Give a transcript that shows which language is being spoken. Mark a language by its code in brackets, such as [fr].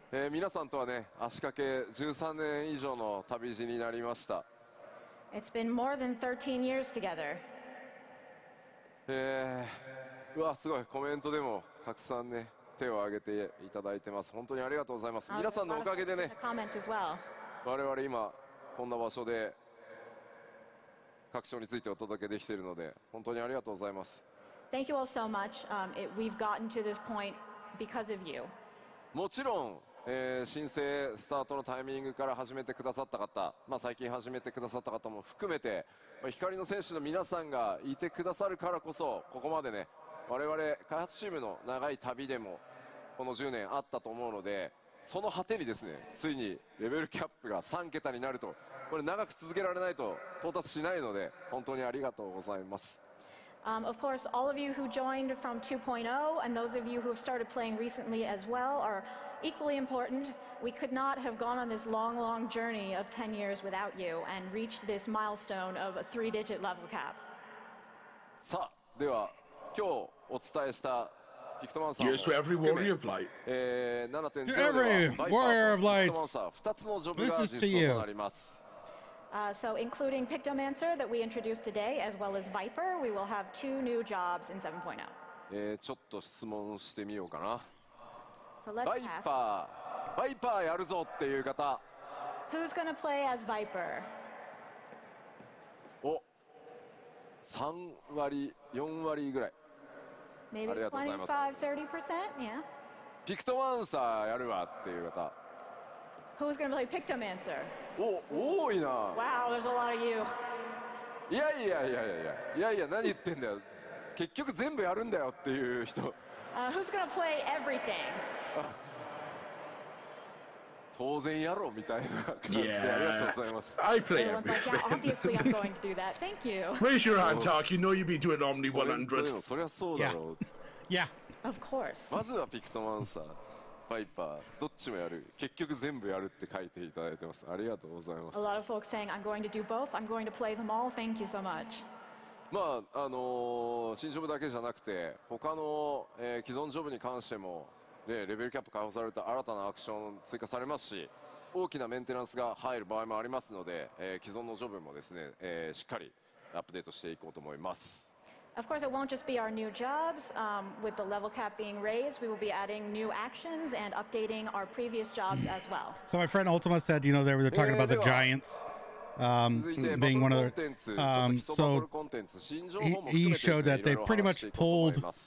[ja] 皆さんとはね、足掛け13年以上の旅路になりました。 [en] It's been more than 13 years together. [ja] うわ、すごいコメントでもたくさんね手を挙げていただいてます。本当にありがとうございます。皆さんのおかげでね、我々今こんな場所で各賞についてお届けできているので、本当にありがとうございます。 [en] Thank you all so much. We've gotten to this point because of you. [ja] もちろん。申請スタートのタイミングから始めてくださった方、最近始めてくださった方も含めて、光の選手の皆さんがいてくださるからこそ、ここまでね、我々開発チームの長い旅でもこの10年あったと思うので、その果てにですね、ついにレベルキャップが3桁になると、これ長く続けられないと到達しないので、本当にありがとうございます。 [en] Of course, all of you who joined from 2.0 and those of you who have started playing recently as well are equally important. We could not have gone on this long, long journey of 10 years without you and reached this milestone of a 3-digit level cap. [ja] さあ、では今日お伝えしたピクトマンサーも [en] Yes to every warrior of light. [ja] 7.0 では [en] warrior of light. [ja] ピクトマンサー2つのジョブが実装となります。 [en] So including Pictomancer that we introduced today, as well as Viper, we will have 2 new jobs in 7.0. [ja] ちょっと質問してみようかな。 [en] So let's [ja] バイパーやるぞっていう方。 [en] Who's going to play as Viper? [ja] お、3割、4割ぐらい。 [en] Maybe 25-30%? Yeah. [ja] ピクトマンサーやるわっていう方。 [en] Who's going to play Pictomancer? [ja] お、多いな。 [en] Wow, there's a lot of you. [ja] いや、何言ってんだよ。結局全部やるんだよっていう人。 [en] Who's going to play everything? [ja] 当然やろうみたいな感じでありがとうございます。 [en] I play Everyone's like, yeah, obviously I'm going to do that. Thank you. Raise your hand, Tark. You know you'd be doing Omni 100. [ja] そりゃそうだろう。 [en] Yeah. Of course. [ja] まずはピクトマンサー、バイパー、どっちもやる。結局全部やるって書いていただいてます。ありがとうございます。 [en] A lot of folks saying, I'm going to do both. I'm going to play them all. Thank you so much. [ja] 新ジョブだけじゃなくて、他の、既存ジョブに関しても、レベルキャップ解放された新たなアクション追加されますし、大きなメンテナンスが入る場合もありますので、既存のジョブもですね、しっかりアップデートしていこうと思います。 [en] Of course, it won't just be our new jobs. With the level cap being raised, we will be adding new actions and updating our previous jobs as well. So my friend Ultima said, you know, they were talking about the Giants being one of their... so he showed that they pretty much pulled